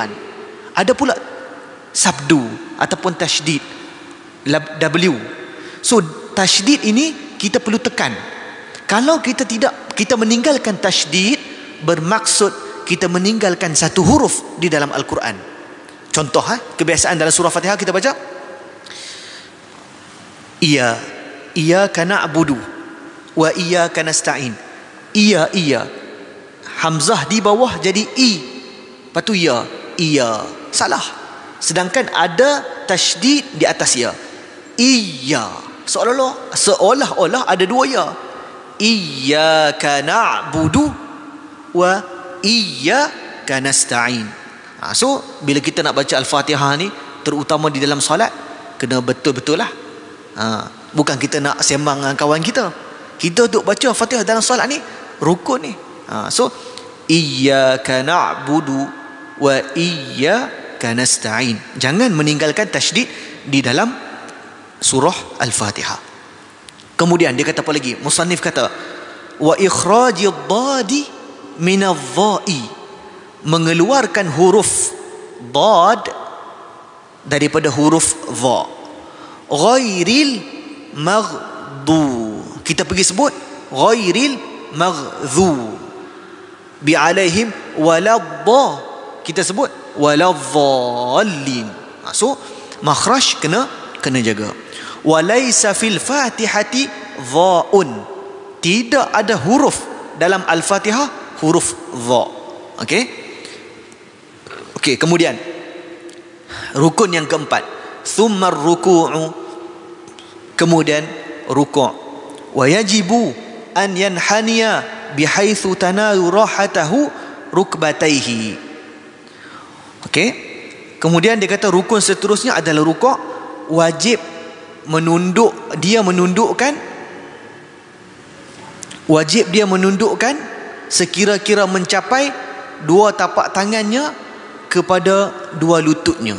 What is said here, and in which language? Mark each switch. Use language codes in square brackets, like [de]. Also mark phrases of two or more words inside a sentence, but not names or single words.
[ms] Ada pula sabdu ataupun tasydid, W. So tasydid ini kita perlu tekan. Kalau kita meninggalkan tasydid, bermaksud kita meninggalkan satu huruf di dalam Al-Quran. Contoh kebiasaan dalam surah Fatihah kita baca [ar] إياك نعبد وإياك نستعين. [ms] Iya, hamzah di bawah jadi i, lepas tu iya. Salah. Sedangkan ada tasydid di atas ya. Iya, seolah-olah ada dua ya. [ar] إياك نعبد وإياك نستعين. [ms] So bila kita nak baca Al-Fatihah ni, terutama di dalam solat, kena betul-betul lah. Bukan kita nak sembang dengan kawan kita. Kita duk baca Fatihah dalam solat ni rukun ni. [ar] So إياك نعبد وإياك نستعين. [ms] Jangan meninggalkan tasydid di dalam surah Al-Fatihah. Kemudian dia kata apa lagi? Musannif kata [ar] وإخراج الضاد من الظاء, [ms] mengeluarkan huruf dad daripada huruf dha. [ar] غير المغضو, [ms] kita pergi sebut [ar] غير المغضو ب عليهم ولاظا, [ms] kita sebut waladhdallin. So makhraj kena jaga. [ar] وليس في الفاتحة ظاء, [ms] tidak ada huruf dalam Al-Fatihah huruf dha. Okey, kemudian rukun yang keempat, [ar] ثم الركوع, [ms] kemudian ruku'. [ar] ويجب أن ينحني بحيث تنال راحتاه ركبتيه. [ms] Okey, kemudian dia kata rukun seterusnya adalah ruku'. Wajib menundukkan sekira-kira mencapai dua tapak tangannya kepada dua lututnya.